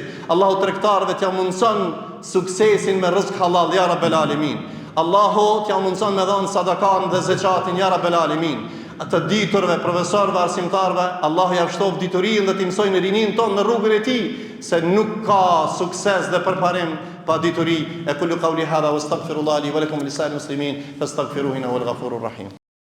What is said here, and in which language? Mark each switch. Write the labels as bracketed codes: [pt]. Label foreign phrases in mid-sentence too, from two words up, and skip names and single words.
[sq] Allahu tregtarëve t'ja mundson suksesin me rrezik halal [ar] يا رب العالمين. [sq] Allahu t'ja mundson me dhënë sadakan dhe zeqatin [ar] يا رب العالمين. [sq] Atë diturve, profesorëve, arsimtarëve, Allahu ja shtof diturinë dhe t'i mësojnë rinin ton në rrugën e tij, se nuk ka sukses dhe përparim pa dituri. [ar] أقول قولي هذا وأستغفر الله لي ولكم لسائر المسلمين فاستغفروه إنه هو الغفور الرحيم.